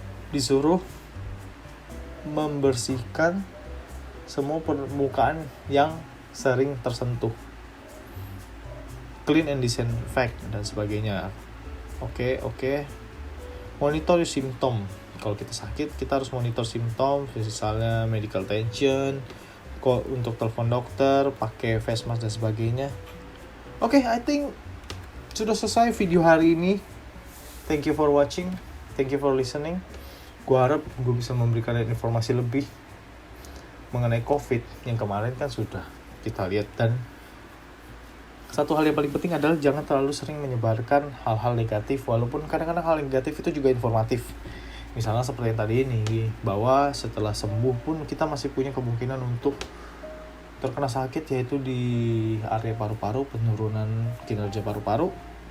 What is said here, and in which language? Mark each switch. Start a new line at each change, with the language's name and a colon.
Indonesian: Disuruh membersihkan semua permukaan yang sering tersentuh,
English: clean and disinfect
Indonesian: dan sebagainya. Oke. Monitor simptom. Kalau kita sakit, kita harus monitor simptom, misalnya medical attention, untuk telepon dokter, pakai face mask dan sebagainya. Oke,
English: I think
Indonesian: sudah selesai video hari ini.
English: Thank you for watching, thank you for listening.
Indonesian: Gue harap gue bisa memberikan informasi lebih mengenai COVID yang kemarin kan sudah kita lihat. Dan satu hal yang paling penting adalah jangan terlalu sering menyebarkan hal-hal negatif, walaupun kadang-kadang hal negatif itu juga informatif. Misalnya seperti yang tadi ini, bahwa setelah sembuh pun kita masih punya kemungkinan untuk terkena sakit, yaitu di area paru-paru, penurunan kinerja paru-paru.